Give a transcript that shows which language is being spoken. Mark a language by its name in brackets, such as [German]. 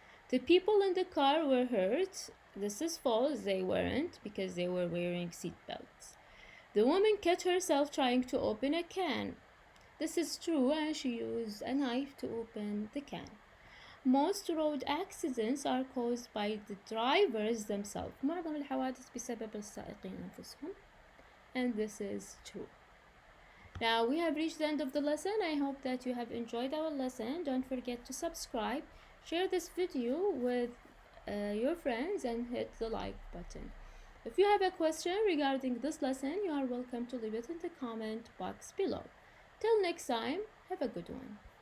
[English] The people in the car were hurt. This is false. They weren't because they were wearing seat belts. The woman cut herself trying to open a can. This is true, and she used a knife to open the can. Most road accidents are caused by the drivers themselves. [Arabic] معظم الحوادث بسبب السائقين أنفسهم. [English] And this is true. Now we have reached the end of the lesson. I hope that you have enjoyed our lesson. Don't forget to subscribe, share this video with your friends, and hit the like button. If you have a question regarding this lesson, you are welcome to leave it in the comment box below. Till next time, have a good one.